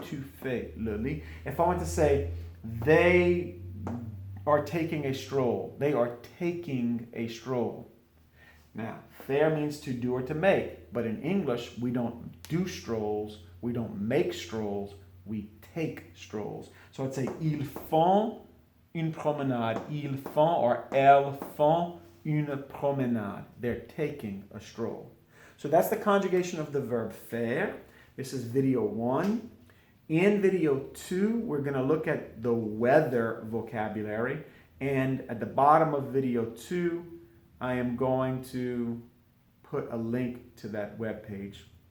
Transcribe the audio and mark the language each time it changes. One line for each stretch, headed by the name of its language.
French: Tu fais le lit.
English: If I want to say, they are taking a stroll. They are taking a stroll. Now, faire means to do or to make, but in English, we don't do strolls, we don't make strolls, we take strolls. So I'd say,
French: ils font une promenade. Ils font or elles font une promenade.
English: They're taking a stroll. So that's the conjugation of the verb faire. This is video 1. In video 2, we're going to look at the weather vocabulary. And at the bottom of video 2, I am going to put a link to that web page.